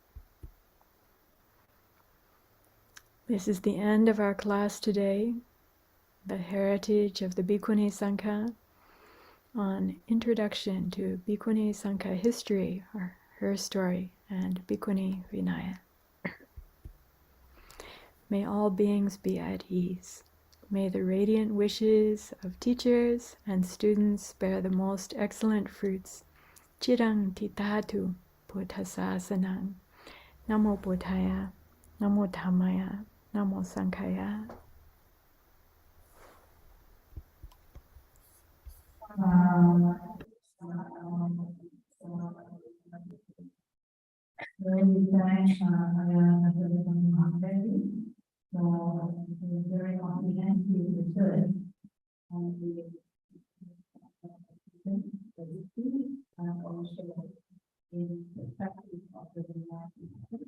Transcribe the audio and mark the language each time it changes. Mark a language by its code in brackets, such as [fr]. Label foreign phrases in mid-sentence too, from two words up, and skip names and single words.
[en] This is the end of our class today, the heritage of the Bhikkhunī Sangha, on Introduction to Bhikkhunī Sangha History, or HerStory, and Bhikkhunī Vinaya. May all beings be at ease. May the radiant wishes of teachers and students bear the most excellent fruits. [pi] Chirang titatu buddhasasanang. Namo Buddhaya, Namo Dhammaya, Namo Sanghaya. [en] Very thanks, Mahātherī, for very comprehensive research on the and also in the practice of the Vinaya.